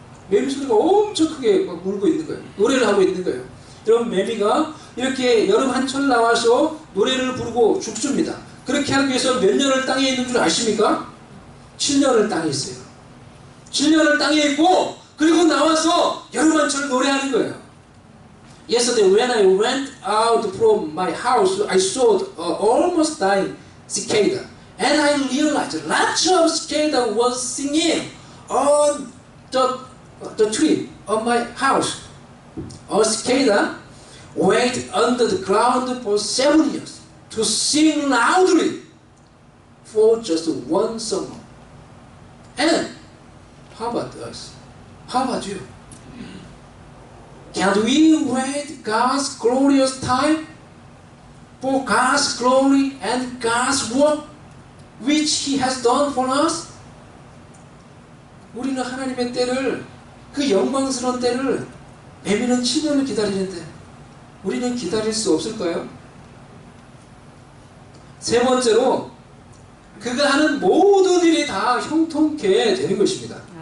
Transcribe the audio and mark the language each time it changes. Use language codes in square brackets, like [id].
[ko] 매미 소리가 엄청 크게 막 울고 있는 거예요. 노래를 하고 있는 거예요. 여러분 매미가 이렇게 여름 한철 나와서 노래를 부르고 죽습니다. 그렇게 하기 위해서 몇 년을 땅에 있는 줄 아십니까? 7년을 땅에 있어요. 7년을 땅에 있고 그리고 나와서 여름 한철 노래하는 거예요. [en] Yesterday when I went out from my house, I saw almost dying cicada, and I realized lots of cicada was singing on the tree of my house. A cicada waited under the ground for 7 years to sing loudly for just one summer. And how about us? How about you? Can we wait God's glorious time for God's glory and God's work which He has done for us? [ko] 우리는 하나님의 때를, 그 영광스러운 때를 매미는 7년을 기다리는데 우리는 기다릴 수 없을까요? 세 번째로 그가 하는 모든 일이 다 형통케 되는 것입니다.